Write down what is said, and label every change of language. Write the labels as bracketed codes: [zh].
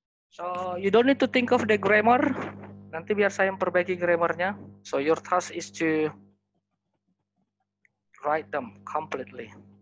[en] So you don't need to think of the grammar. [id] Nanti biar saya yang perbaiki grammarnya. [en] So your task is to write them completely.